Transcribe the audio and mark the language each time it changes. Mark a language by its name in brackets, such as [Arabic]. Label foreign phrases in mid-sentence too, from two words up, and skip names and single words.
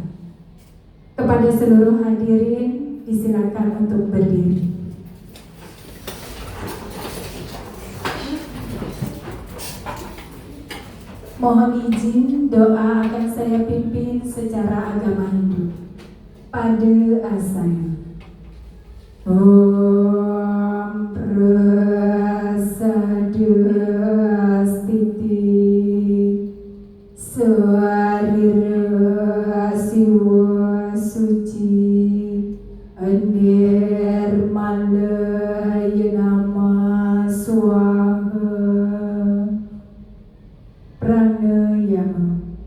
[Indonesian] Kepada seluruh hadirin, disilakan untuk berdiri. Mohon izin doa akan saya pimpin secara agama Hindu. Pada asana. [Sanskrit] Om Prasadya Stiti Swarira Siwa Suci Nirmalaya Nama Swaha Pranayama.